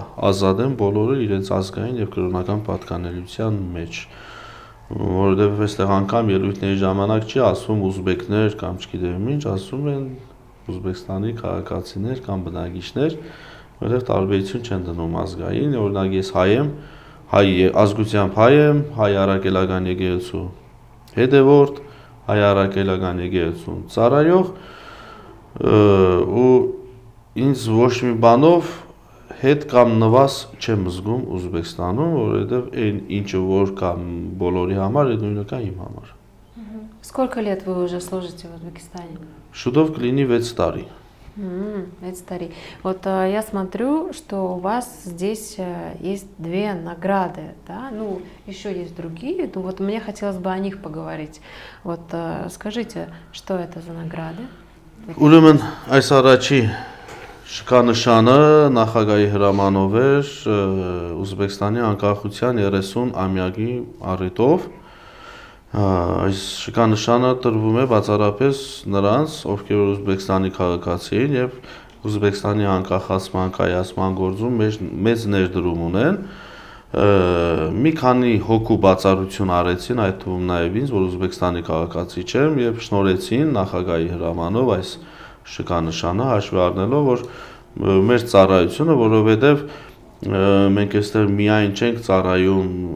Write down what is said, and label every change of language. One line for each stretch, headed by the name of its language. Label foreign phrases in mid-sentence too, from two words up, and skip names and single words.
Armenian: ազատ են բոլորը իրենց ազգային եւ կրոնական պատկանելիության մեջ, որովհետեւ այստեղ անգամ ելույթների ժամանակ չի ասում ուզբեկներ կամ չգիտեմ ինչ, ասում են Ուզբեկստանի քաղաքացիներ կամ բնակիչներ, որտեղ տարբերություն չեն դնում ազգային, օրինակ ես հայ եմ, ազգությամբ հայ եմ, հայ առաքելական եկեղեցու հետևորդ, հայ առաքելական եկեղեցուն ծառայող ու ինձ ոչ մի банով հետ կամ նվազ չեմ զգում Ուզբեկստանում, որովհետև այն ինչը որ կա բոլորի համար, այդ նույնը կա իմ համար։
Russian: Сколько лет вы уже служите в Узбекистане?
Armenian: Շուտով կլինի 6 տարի։ 6 տարей.
Russian: Вот я смотрю, что у вас здесь есть 2 награды, да? Ну, еще есть другие, ну вот мне хотелось бы о них поговорить. Вот скажите, что это за награды?
Armenian: Ուրեմն այս առաջի շքանշանը նախագահի հրամանով էր Ուզբեկստանի անկախության 30-ամյակի առիթով։ Այս շքանշանը տրվում է բացառապես նրանց, ովքեր Ուզբեկստանի քաղաքացի են եւ Ուզբեկստանի անկախացման կայացման գործում մեծ ներդրում ունեն։ Մի քանի հոգու բացառություն արեցին, այդ թվում նաեւ ինձ, որ Ուզբեկստանի քաղաքացի չեմ, եւ շնորհեցին նախագահի հրամանով այս շքանշանը հաշվի առնելով, որ մեր ծառայությունը, որովհետեւ մենք այստեղ միայն չենք ծառայում